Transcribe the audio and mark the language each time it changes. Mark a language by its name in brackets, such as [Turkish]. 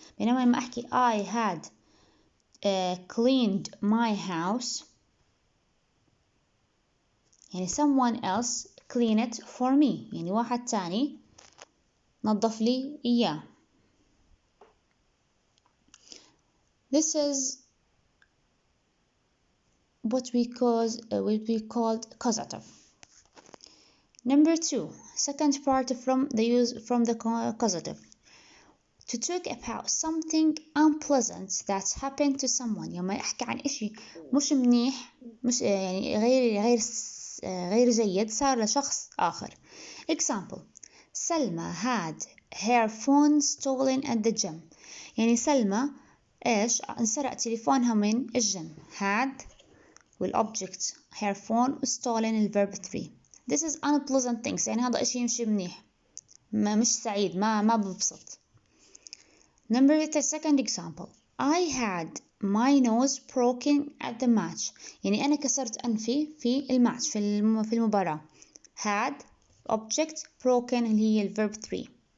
[Arabic] بينما لما أحكي [English] I had cleaned my house يعني someone else clean it for me [Arabic] يعني واحد تاني نظف لي إياه. [English] This is what we called causative. Number 2, second part from the causative. To talk about something unpleasant that happened to someone [Arabic] يوم يحكي عن إشي مش منيح مش يعني غير جيد صار لشخص آخر. [English] Example. [Arabic] سلمى [English] had her phone stolen at the gym [Arabic] يعني سلمى إيش انسرق تليفونها من الجيم. [English] had والobject her phone stolen الverb 3. This is unpleasant things [Arabic] يعني هذا إشي مش منيح مش سعيد ما ببسط. [English] Number second example. I had my nose broken at the match [Arabic] يعني أنا كسرت أنفي في الماتش في المباراة. [English] had object broken اللي هي الverb 3.